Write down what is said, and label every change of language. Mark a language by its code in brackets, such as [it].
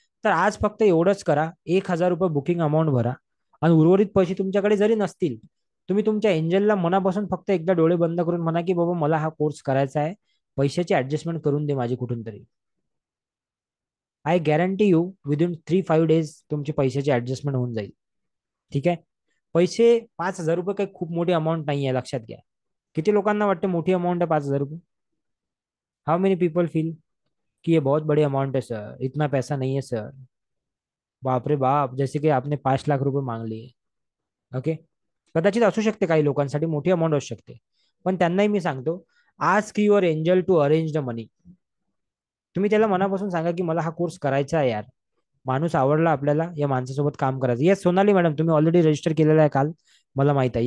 [mr] तर आज फक्त एवढंच करा, 1000 रुपये बुकिंग अमाऊंट भरा, आणि उर्वरित पैसे तुमच्याकडे जरी नसतील, तुम्ही तुमच्या एंजलला मनापासून फक्त एकदा डोळे बंद करून म्हणा की बाबा मला हा कोर्स करायचा आहे, पैशाची ऍडजस्टमेंट करून दे माझी कुठून तरी. [en] I guarantee you within 3-5 days [mr] तुमची पैशाची ऍडजस्टमेंट होऊन जाईल. ठीक आहे. पैसे 5000 रुपये काही खूप मोठी अमाऊंट नाही आहे, लक्षात घ्या. किती लोकांना वाटते मोठी अमाऊंट आहे 5000 रुपये? [en] how many people feel [hi] कि ये बहुत बड़ी अमाउंट है सर, इतना पैसा नहीं है सर? बाप रे बाप, जैसे की आपने 5 लाख रुपये मांग लिए. ओके. [mr] कदाचित असू शकते, काही लोकांसाठी मोठी अमाऊंट असू शकते. पण त्यांनाही मी सांगतो, [en] Ask your angel to arrange the money. [mr] तुम्ही त्याला मनापासून सांगा की मला हा कोर्स करायचा आहे यार, माणूस आवडला आपल्याला, या माणसासोबत काम करायचं. येस सोनाली मॅडम, तुम्ही ऑलरेडी रजिस्टर केलेला आहे काल, मला माहित आहे.